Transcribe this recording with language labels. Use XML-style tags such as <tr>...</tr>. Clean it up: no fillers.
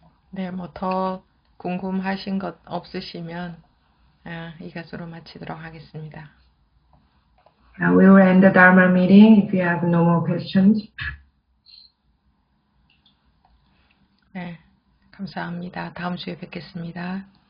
<ko>네, 뭐 더 궁금하신 것 없으시면 이것으로 마치도록 하겠습니다.</ko> <en>We will end the Dharma meeting if you have no more questions.</en> <ko>네, 감사합니다. 다음 주에 뵙겠습니다.</ko>